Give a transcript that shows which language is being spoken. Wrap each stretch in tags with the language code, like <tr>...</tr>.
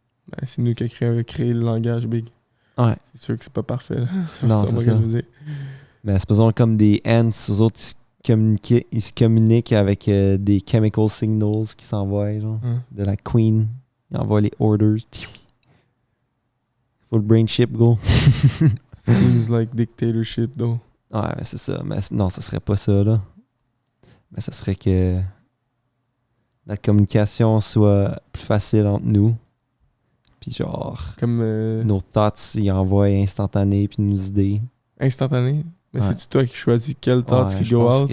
<fr>Ben, c'est nous qui avons créé le langage big. Ouais. C'est sûr que c'est pas parfait. Là. Non, c'est ça. Mais c'est pas comme des ants, eux autres, ils se communiquent avec des</fr> <en>chemical signals</en> <fr>qui s'envoient, genre, de la queen. Ils envoient les orders.</fr> <en>Full brain chip, go. Seems like dictatorship, though.</en> <fr>Ouais, mais c'est ça. Mais non, ça serait pas ça, là. Mais ça serait que la communication soit plus facile entre nous. Puis genre, comme nos thoughts, ils envoient instantané, puis nos idées. Instantané? Mais Ouais. c'est-tu toi qui choisis quel thoughts qui</fr> <en>go out?</en>